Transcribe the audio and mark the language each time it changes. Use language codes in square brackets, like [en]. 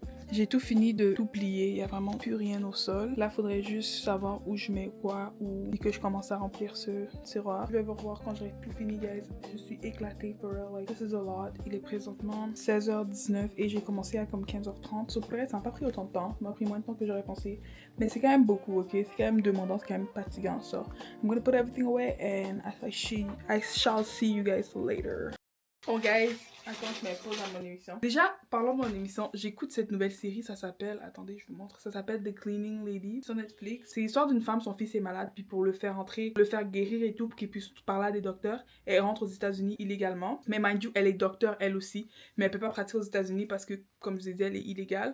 [fr] J'ai tout fini de tout plier, il n'y a vraiment plus rien au sol. Là, il faudrait juste savoir où je mets quoi ou que je commence à remplir ce tiroir. Je vais vous revoir quand j'aurai tout fini, guys. Je suis éclatée, [en] for real. Like, this is a lot. [fr] Il est présentement 16h19 et j'ai commencé à comme 15h30. Sauf que ça m'a pas pris autant de temps. Ça m'a pris moins de temps que j'aurais pensé. Mais c'est quand même beaucoup, ok? C'est quand même demandant, c'est quand même fatigant. [en] So, I'm gonna put everything away and I shall see you guys later. [fr] Bon, guys, attends, je mets pause à mon émission. Déjà, parlons de mon émission, j'écoute cette nouvelle série, ça s'appelle, attendez, je vous montre, ça s'appelle The Cleaning Lady sur Netflix. C'est l'histoire d'une femme, son fils est malade, puis pour le faire entrer, le faire guérir et tout, pour qu'il puisse parler à des docteurs, elle rentre aux États-Unis illégalement. Mais [en] mind you, [fr] elle est docteur elle aussi, mais elle peut pas pratiquer aux États-Unis parce que, comme je vous ai dit, elle est illégale.